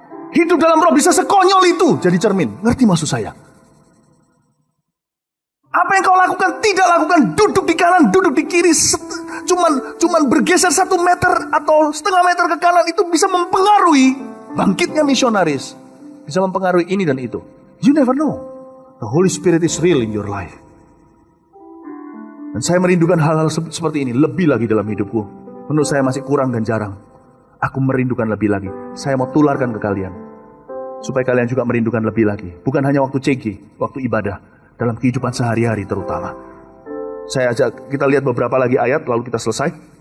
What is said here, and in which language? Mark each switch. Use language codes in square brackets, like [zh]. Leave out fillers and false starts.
[id] Hidup dalam roh bisa sekonyol itu jadi cermin. Ngerti maksud saya? Apa yang kau lakukan, tidak lakukan, duduk di kanan, duduk di kiri, cuman bergeser 1 meter atau setengah meter ke kanan, itu bisa mempengaruhi bangkitnya misionaris. Bisa mempengaruhi ini dan itu. [en] You never know. The Holy Spirit is real in your life. [id] Dan saya merindukan hal-hal seperti ini lebih lagi dalam hidupku. Menurut saya masih kurang dan jarang. Aku merindukan lebih lagi. Saya mau tularkan ke kalian. Supaya kalian juga merindukan lebih lagi. Bukan hanya waktu CG, waktu ibadah. Dalam kehidupan sehari-hari terutama. Saya ajak kita lihat beberapa lagi ayat lalu kita selesai.